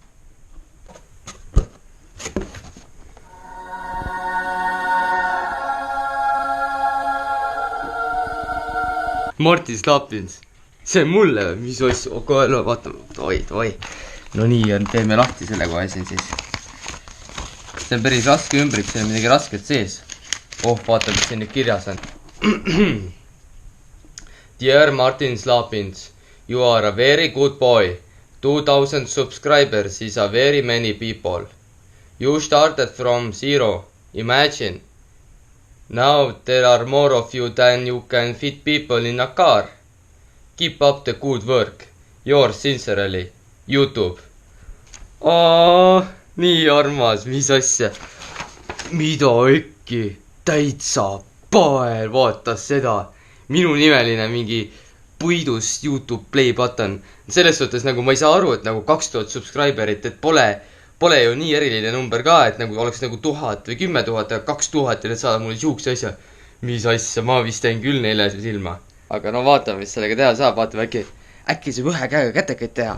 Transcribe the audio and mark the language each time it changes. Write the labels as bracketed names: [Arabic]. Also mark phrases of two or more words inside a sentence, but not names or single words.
[Estonian] Martis Laapins. See on mulle või? Mis asja? Kohe, vaata. Oi. No nii on, teeme lahti selle kohe siin siis. See on päris raske ümbrik, see on midagi rasket sees. Vaata, mis siin nüüd kirjas on. [English] Dear Martis Laapins, you are a very good boy. 2000 subscribers is a very many people. You started from zero. Imagine. Now there are more of you than you can fit people in a car. Keep up the good work. Yours sincerely. YouTube. [Estonian] Nii armas, mis asja. Mida äkki? Täitsa pael, vaata seda. Minu nimeline mingi puidust [English] YouTube play button. [Estonian] Selles suhtes nagu ma ei saa aru, et nagu 2000 subscriberit, et pole ju nii eriline number ka, et nagu oleks nagu 1000 või 10 000 ja 2000 ja need saada mulle siukse asja. Mis asja, ma vist teen küll neile silma. Aga vaatame, mis sellega teha saab, vaatame äkki saab ühe käega kätekaid teha.